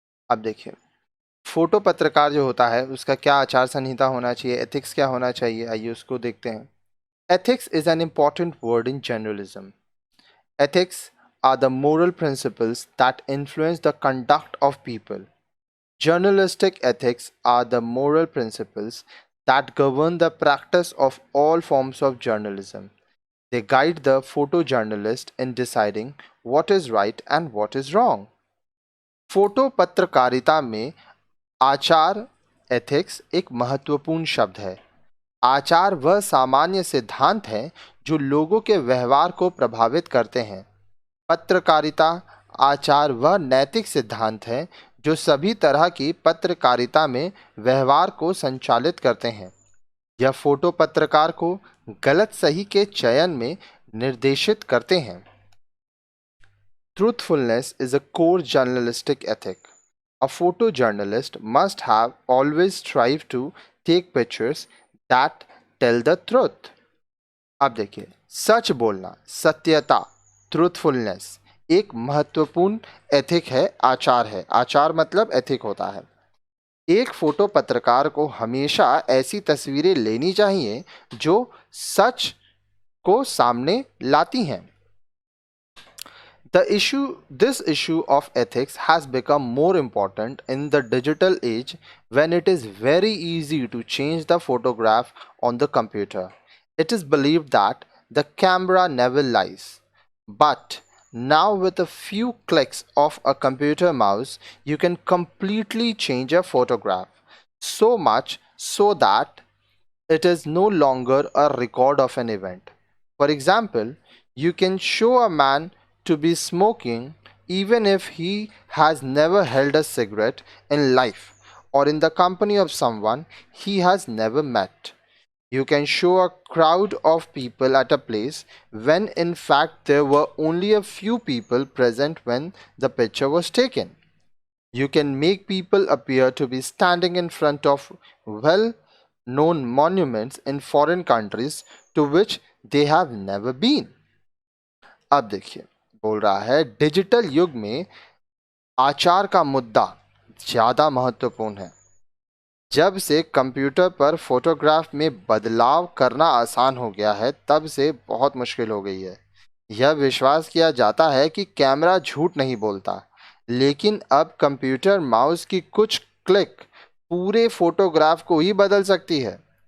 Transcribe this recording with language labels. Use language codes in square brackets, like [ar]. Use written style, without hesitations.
[hi] अब देखिए, फोटो पत्रकार जो होता है उसका क्या आचार संहिता होना चाहिए, एथिक्स क्या होना चाहिए, आइए उसको देखते हैं। [en] Ethics is an important word in journalism. Ethics are the moral principles that influence the conduct of people. Journalistic ethics are the moral principles that govern the practice of all forms of journalism. They guide the photojournalist in deciding what is right and what is wrong. [hi] Photo पत्रकारिता में आचार ethics एक महत्वपूर्ण शब्द है। आचार वह सामान्य सिद्धांत है जो लोगों के व्यवहार को प्रभावित करते हैं। पत्रकारिता आचार वह नैतिक सिद्धांत है जो सभी तरह की पत्रकारिता में व्यवहार को संचालित करते हैं। यह फोटो पत्रकार को गलत सही के चयन में निर्देशित करते हैं। [en] Truthfulness is a core journalistic ethic. A photojournalist must have always strived to take pictures that tell the truth. [hi] अब देखिए, सच बोलना, सत्यता, ट्रूथफुलनेस एक महत्वपूर्ण एथिक है, आचार है। आचार मतलब एथिक होता है। एक फोटो पत्रकार को हमेशा ऐसी तस्वीरें लेनी चाहिए जो सच को सामने लाती हैं। [en] This issue of ethics has become more important in the digital age when it is very easy to change the photograph on the computer. It is believed that the camera never lies. But now, with a few clicks of a computer mouse, you can completely change a photograph. So much so that it is no longer a record of an event. For example, you can show a man to be smoking even if he has never held a cigarette in life or in the company of someone he has never met. You can show a crowd of people at a place when in fact there were only a few people present when the picture was taken. You can make people appear to be standing in front of well known monuments in foreign countries to which they have never been. [hi] अब देखिए, बोल रहा है digital युग में आचार का मुद्दा ज़्यादा महत्वपूर्ण है। जब से कंप्यूटर पर फोटोग्राफ में बदलाव करना आसान हो गया है तब से बहुत मुश्किल हो गई है। यह विश्वास किया जाता है कि कैमरा झूठ नहीं बोलता, लेकिन अब कंप्यूटर माउस की कुछ क्लिक पूरे फोटोग्राफ को ही बदल सकती है।